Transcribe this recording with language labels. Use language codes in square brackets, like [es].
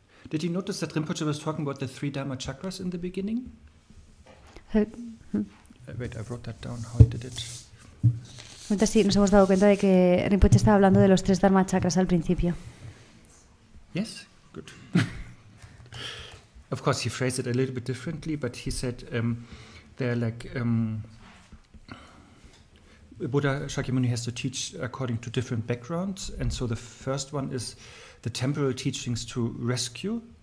[en] Did you notice that Rinpoche was talking about the 3 Dharma chakras in the beginning? Wait, I wrote that down. How he did it. [es] Entonces sí, nos hemos dado cuenta de que Rinpoche estaba hablando de los 3 Dharma chakras al principio. [en] Yes? Good. Of course, he phrased it a little bit differently, but he said they're like Buddha Shakyamuni has to teach according to different backgrounds, and so the first one is the temporal teachings to rescue.